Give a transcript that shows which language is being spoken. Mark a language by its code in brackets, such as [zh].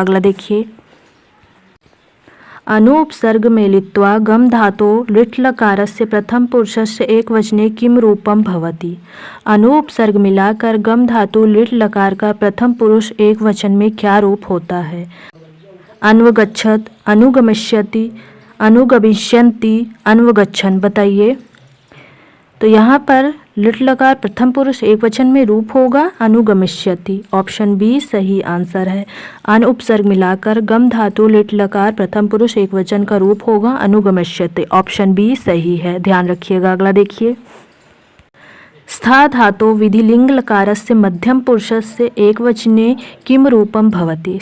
[sa] अगला देखिए, अनुपसर्ग मेलित्वा गम धातो लिट् लकारस्य प्रथम पुरुषस्य एकवचने किम रूपम भवति। [hi] अनुपसर्ग मिलाकर गम धातु लिट् लकार का प्रथम पुरुष एकवचन में क्या रूप होता है? [sa] अन्वगच्छत, अनुगमिष्यति, अनुगमिष्यन्ति, अन्वगच्छन्। [hi] बताइए, तो यहाँ पर लिट् लकार प्रथम पुरुष एकवचन में रूप होगा अनुगमिष्यति। ऑप्शन बी सही आंसर है। अन उपसर्ग मिलाकर गम धातु लिट् लकार प्रथम पुरुष एकवचन का रूप होगा अनुगमिष्यति। ऑप्शन बी सही है, ध्यान रखिएगा। अगला देखिए, [sa] स्था धातो विधिलिंग लकारस्य मध्यम पुरुषस्य एकवचने किम रूपम भवति।